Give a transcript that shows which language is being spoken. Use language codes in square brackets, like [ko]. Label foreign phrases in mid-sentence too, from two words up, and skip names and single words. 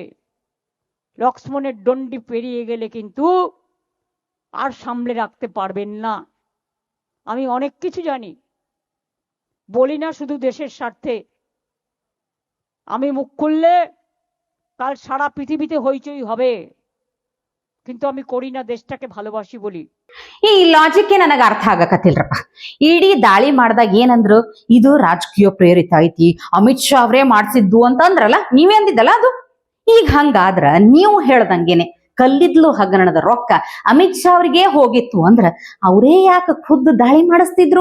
[bn] লক্ষ্মণের দণ্ডি পেরিয়ে গেলে কিন্তু আর সামলে রাখতে পারবেন না। আমি অনেক কিছু জানি, বলি না শুধু দেশের স্বার্থে। আমি মুখ খুললে কাল সারা পৃথিবীতে হইচই হবে, কিন্তু আমি করি না, দেশটাকে ভালোবাসি বলি। [kn] ಈ ಲಾಜಿಕ್ ನನಗ ಅರ್ಥ ಆಗಕತ್ತಿಲ್ರಪ್ಪ. ಇಡೀ ದಾಳಿ ಮಾಡ್ದಾಗ ಏನಂದ್ರು, ಇದು ರಾಜಕೀಯ ಪ್ರೇರಿತ ಐತಿ, ಅಮಿತ್ ಶಾ ಅವರೇ ಮಾಡ್ಸಿದ್ದು ಅಂತ ಅಂದ್ರಲ್ಲ, ನೀವೇ ಅಂದಿದ್ದಲ್ಲ ಅದು. ಈಗ ಹಂಗಾದ್ರ ನೀವು ಹೇಳ್ದಂಗೆನೆ ಕಲ್ಲಿದ್ಲು ಹಗರಣದ ರೊಕ್ಕ ಅಮಿತ್ ಶಾ ಅವ್ರಿಗೆ ಹೋಗಿತ್ತು ಅಂದ್ರ ಅವರೇ ಯಾಕೆ ಖುದ್ದು ದಾಳಿ ಮಾಡಿಸ್ತಿದ್ರು?